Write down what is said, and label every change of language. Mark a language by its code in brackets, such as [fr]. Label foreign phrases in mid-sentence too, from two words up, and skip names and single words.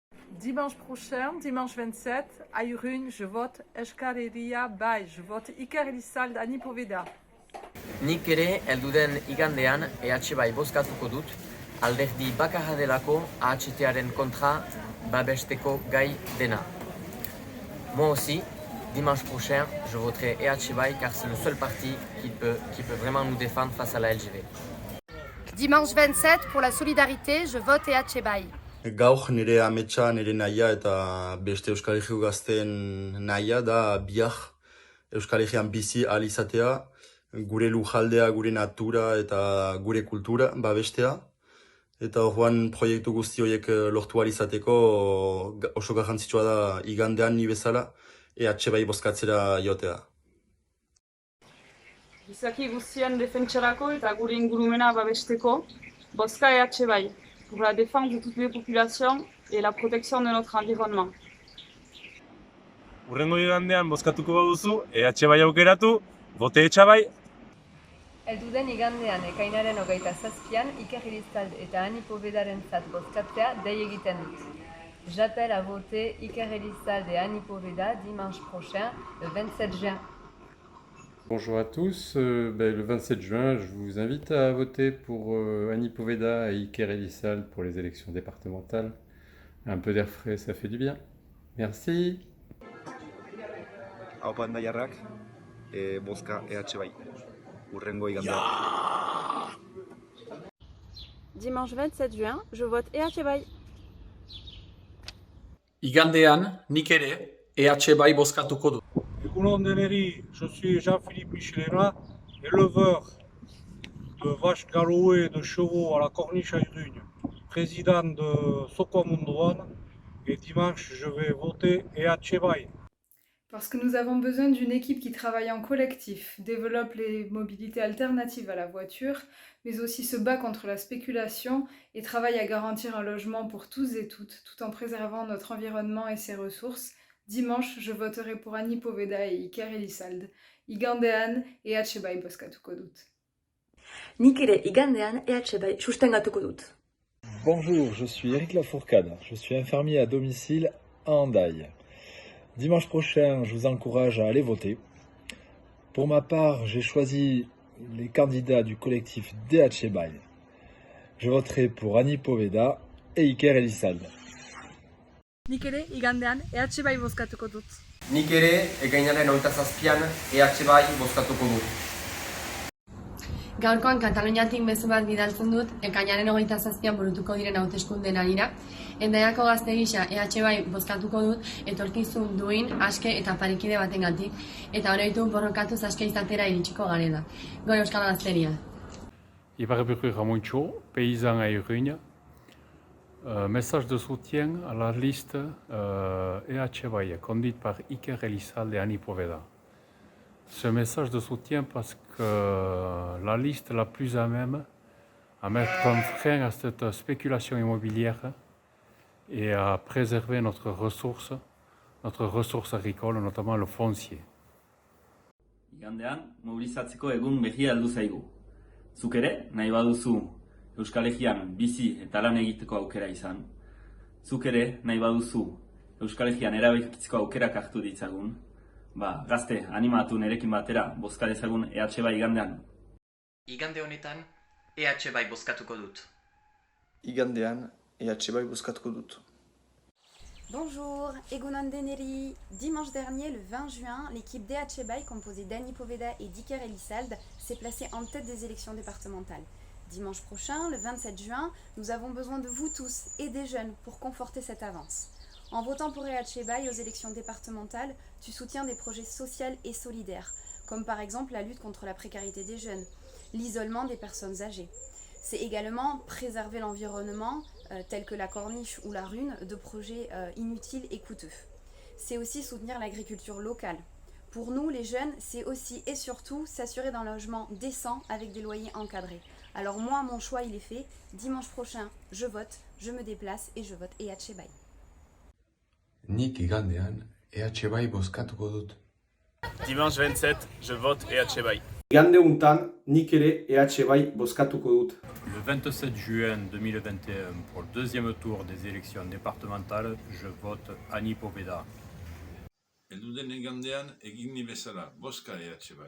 [fr] Dimanche prochain, dimanche 27, à Irun, je vote Euskal Herria bai. Je vote Iker Elizalde Ani Poveda. [eu] Nik ere, elduden igandean, EH bai bozkatuko dut, alderdi bakarra delako AHT-aren kontra babesteko gai dena. [fr] Moi aussi, dimanche prochain, je voterai EH bai car c'est le seul parti qui peut vraiment nous défendre face à la LGV. Dimanche 27, pour la solidarité, je vote EH bai. [eu] Gaur nire ametsa, nire nahia eta beste Euskal Herriko gazten nahia da biak Euskal Herrian bizi ahal izatea, gure lujaldea, gure natura eta gure kultura babestea. Eta orduan proiektu guzti horiek lortu ahal izateko oso garrantzitsua da igandean ni bezala EH bai bozkatzera jotea. Gizaki guztien defentsarako eta gure ingurumena babesteko, bozka EH bai, [fr] pour la défense de toutes les populations et la protection de notre environnement. [eu] Hurrengo igandean bozkatuko baduzu, EH bai aukeratu, vote EH bai. Elduden igandean ekainaren 27an Iker Elizalde eta Ani Povedarentzat bozkatzea dei egiten dut. [fr] J'appelle à voter Iker Elizalde et Ani Poveda dimanche prochain, le 27 juin. Bonjour à tous, le 27 juin, je vous invite à voter pour Ani Poveda et Iker Elizalde pour les élections départementales. Un peu d'air frais, ça fait du bien. Merci. [eu] Haupa endaiarrak, bozka EH bai, hurrengo igandean. [fr] Dimanche 27 juin, je vote EH bai. [eu] Igandean, nik ere, EH bai bozkatuko dut. Egunon deneri, [fr] je suis Jean-Philippe Michelera, éleveur de vaches galopées et de chevaux à la Corniche à Irugne, président de Soko Munduan, et dimanche je vais voter EH bai. Parce que nous avons besoin d'une équipe qui travaille en collectif, développe les mobilités alternatives à la voiture, mais aussi se bat contre la spéculation et travaille à garantir un logement pour tous et toutes, tout en préservant notre environnement et ses ressources. Dimanche, je voterai pour Ani Poveda et Iker Elizalde. [eu] Igandean, EH bai bozkatuko dut. Nik ere igandean EH bai sustengatuko dut. [fr] Bonjour, je suis Eric Lafourcade. Je suis infirmier à domicile à Hendaye. Dimanche prochain, je vous encourage à aller voter. Pour ma part, j'ai choisi les candidats du collectif DH bai. Je voterai pour Ani Poveda et Iker Elizalde. [eu] Nik ere igandean EH bai bozkatuko dut. Nik ere, ekainaren 27an, EH bai bozkatuko dut. Gaurkoan Kataluniatik mezu bat bidaltzen dut, ekainaren 27an burutuko diren hauteskundeen harira. Endaiako gazte gisa EH bai bozkatuko dut, etorkizun duin, aske eta parekide batengatik, eta oroitu borrokatuz aske izatera iritsiko garela. Goi Euskal Gazteria. Ibar Burru Ramontxo, [fr] paysan à Irugne. Message de soutien à la liste EH bai, conduite par Iker Elizalde et Ani Poveda. Ce message de soutien parce que la liste la plus à même à mettre un frein à cette spéculation immobilière et à préserver notre ressource agricole, notamment le foncier. [eu] Igandean, mobilizatzeko egun berria heldu zaigu. Zuk ere, nahi baduzu Euskal Herrian bizi eta lan egiteko aukera izan. Zuk ere, nahi baduzu Euskal Herrian erabakitzeko aukerak hartu ditzagun. Gazte, animatu nerekin batera, bozka dezagun EH bai igandean. Igande honetan, EH bai bozkatuko dut. Igandean, EH bai bozkatuko dut. [fr] Bonjour, [eu] Egunon deneri. [fr] Dimanche dernier, le 20 juin, l'équipe DH bai composée d'Ani Poveda et d'Iker Elizalde s'est placée en tête des élections départementales. Dimanche prochain, le 27 juin, nous avons besoin de vous tous et des jeunes pour conforter cette avance. En votant pour EH bai aux élections départementales, tu soutiens des projets sociaux et solidaires, comme par exemple la lutte contre la précarité des jeunes, l'isolement des personnes âgées. C'est également préserver l'environnement, tel que la corniche ou la rune, de projets inutiles et coûteux. C'est aussi soutenir l'agriculture locale. Pour nous, les jeunes, c'est aussi et surtout s'assurer d'un logement décent avec des loyers encadrés. Alors moi, mon choix, il est fait. Dimanche prochain, je vote, je me déplace et je vote EH bai. [eu] Nik igandean EH bai bozkatuko dut. [fr] Dimanche 27, je vote EH bai. [eu] Igande untan, nik ere EH bai bozkatuko dut. [fr] Le Le 27 juin 2021, pour le deuxième tour des élections départementales, je vote Ani Poveda. [eu] Elduden igandean egin bezala, bozka EH Bai.